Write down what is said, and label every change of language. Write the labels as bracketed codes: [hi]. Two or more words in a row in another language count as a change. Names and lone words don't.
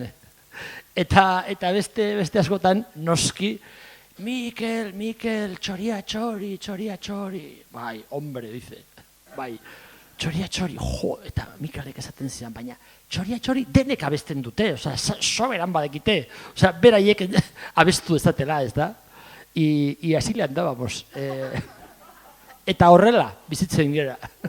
[eu] Eta beste askotan, noski, Mikel, txoria txori. [es] Bai, hombre, dice. [eu] Bai, txoria txori, eta Mikelek esaten zidan, baina txoria txori denek abesten dute, soberan badekite, beraiek abestu ezatela, ez da? [es] Y así le andábamos. [eu] Eta horrela, bizitzen gera.